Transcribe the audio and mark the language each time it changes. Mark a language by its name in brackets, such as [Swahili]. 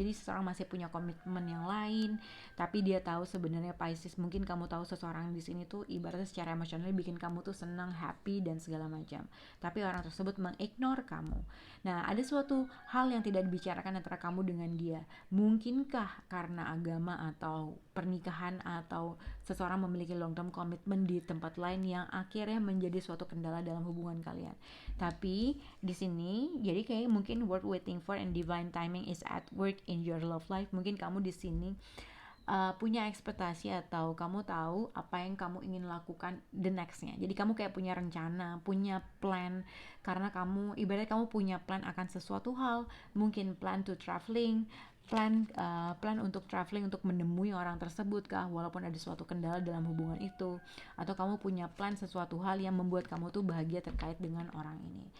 [Indonesian] Jadi seseorang masih punya komitmen yang lain, tapi dia tahu sebenarnya Pisces, mungkin kamu tahu seseorang di sini tuh ibaratnya secara emosional bikin kamu tuh senang, happy dan segala macam, tapi orang tersebut mengignore kamu. Nah, ada suatu hal yang tidak dibicarakan antara kamu dengan dia. Mungkinkah karena agama atau pernikahan, atau seseorang memiliki [English] long term commitment [Indonesian] di tempat lain yang akhirnya menjadi suatu kendala dalam hubungan kalian. Tapi di sini jadi kayak mungkin [English] worth waiting for and divine timing is at work in your love life. [Indonesian] Mungkin kamu di sini punya ekspektasi, atau kamu tahu apa yang kamu ingin lakukan the nextnya. Jadi kamu kayak punya rencana, punya plan, karena kamu ibaratnya kamu punya plan akan sesuatu hal, mungkin [English] plan to traveling, [Indonesian] plan untuk traveling, untuk menemui orang tersebut kah, walaupun ada suatu kendala dalam hubungan itu, atau kamu punya plan sesuatu hal yang membuat kamu tuh bahagia terkait dengan orang ini.